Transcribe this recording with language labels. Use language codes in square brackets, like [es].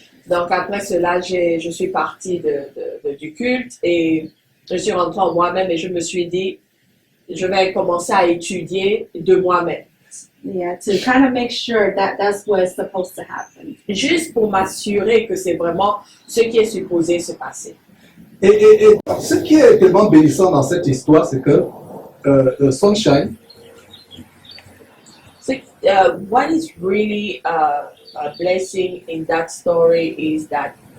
[fr] Donc après cela, je suis partie du culte et je suis rentrée en moi-même et je me suis dit, je vais commencer à étudier de moi-même. [en] Yeah, to kind of make sure that that's what's supposed to happen. [fr] Juste pour m'assurer que c'est vraiment ce qui est supposé se passer. Et ce qui est tellement bénissant dans cette histoire, c'est que Sunshine, [en] So, what is really a blessing in that story is that